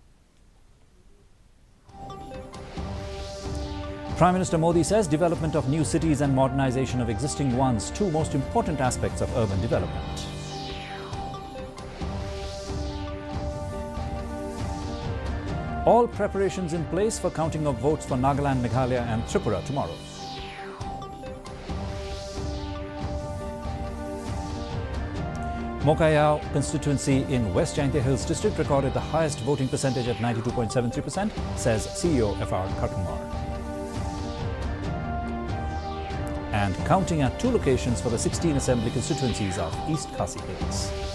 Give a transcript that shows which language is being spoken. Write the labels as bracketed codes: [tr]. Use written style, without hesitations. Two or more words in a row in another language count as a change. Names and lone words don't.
[en] Prime Minister Modi says development of new cities and modernization of existing ones, 2 most important aspects of urban development. All preparations in place for counting of votes for Nagaland, Meghalaya and Tripura tomorrow. Meghalaya constituency in West Jaintia Hills district recorded the highest voting percentage at 92.73%, says CEO FR Karkumar. and counting at 2 locations for the 16 assembly constituencies of East Khasi Hills.